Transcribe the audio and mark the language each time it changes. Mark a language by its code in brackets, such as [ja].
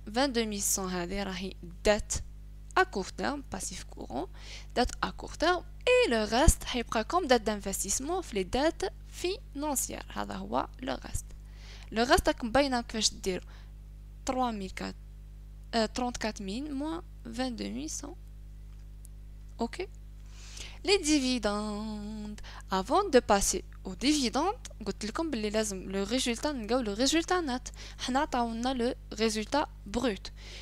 [fr] 22100 هذه راهي دات à court terme, passif courant, date à court terme, et le reste [ar] حيبقى [fr] comme date d'investissement في les dates financières. [ar] هذا هو le reste. [fr] Le reste [ar] راكم باينة كيفاش ديروا 34000 moins 22100. [fr] Ok. Les dividendes. Avant de passer aux dividendes, [ar] قلت لكم باللي لازم [fr] le résultat نلقاو le résultat net. [ar] حنا عطاونا [fr] le résultat brut.